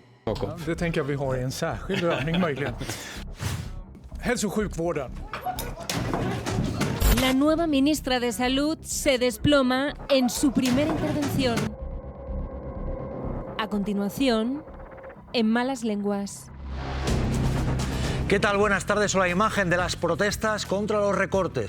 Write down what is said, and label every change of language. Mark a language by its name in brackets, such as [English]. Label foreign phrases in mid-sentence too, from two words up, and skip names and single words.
[Spanish] poco. [Swedish] Ja, det tänker jag vi har i en särskild övning möjligen. Hälso- och sjukvården. [Spanish] La nueva ministra de Salud se desploma en su primera intervención. A continuación, en malas lenguas. ¿Qué tal? Buenas tardes. O la imagen de las protestas contra los recortes.